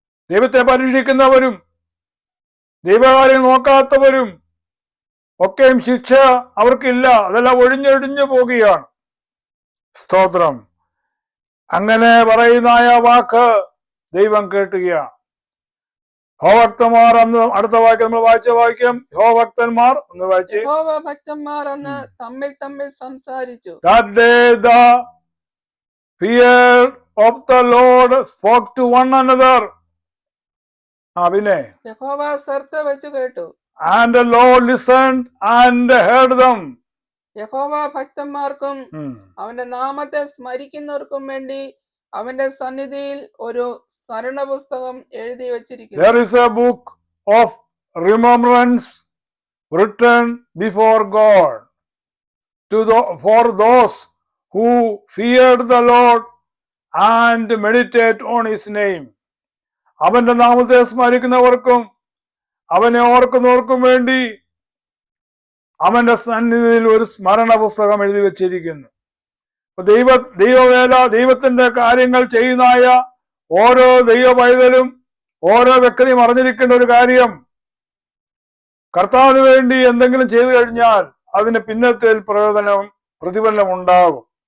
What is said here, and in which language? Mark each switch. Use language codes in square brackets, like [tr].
[ml] ദൈവത്തെ പരീക്ഷിക്കുന്നവരും ദൈവകാര്യം നോക്കാത്തവരും ഒക്കെയും ശിക്ഷ അവർക്കില്ല, അതെല്ലാം ഒഴിഞ്ഞൊഴിഞ്ഞു പോകുകയാണ്. സ്തോത്രം. അങ്ങനെ പറയുന്ന വാക്ക് ദൈവം കേട്ടുകയാണ്. യഹോഭക്തന്മാർ അന്ന്, അടുത്ത വാക്യം നമ്മൾ വായിക്കാം. യഹോഭക്തന്മാർ ഒന്ന് വായിച്ച്. യഹോഭക്തന്മാർ അന്ന് തമ്മിൽ തമ്മിൽ സംസാരിച്ചു. [en] That day the fear of the Lord spoke to one another. [ml] പിന്നെ യഹോവ ശ്രദ്ധ വെച്ച് കേട്ടു. [en] And the Lord listened and heard them. [ml] യഹോവ ഭക്തന്മാർക്കും അവന്റെ നാമത്തെ സ്മരിക്കുന്നവർക്കും വേണ്ടി അവന്റെ സന്നിധിയിൽ ഒരു സ്മരണ പുസ്തകം എഴുതി വച്ചിരിക്കുന്നു. [en] There is a book of remembrance written before God for those who feared the Lord and meditate on his name. [ml] അവന്റെ നാമത്തെ സ്മരിക്കുന്നവർക്കും അവനെ ഓർക്കുന്നവർക്കും വേണ്ടി അവന്റെ സന്നിധിയിൽ ഒരു സ്മരണ പുസ്തകം എഴുതി വെച്ചിരിക്കുന്നു. ദൈവവേല, ദൈവത്തിന്റെ കാര്യങ്ങൾ ചെയ്യുന്നതായ ഓരോ ദൈവ പൈതലും ഓരോ വ്യക്തിയും അറിഞ്ഞിരിക്കേണ്ട ഒരു കാര്യം, കർത്താവിന് വേണ്ടി എന്തെങ്കിലും ചെയ്തു കഴിഞ്ഞാൽ അതിന് പിന്നത്തെ പ്രതിഫലനം ഉണ്ടാകും.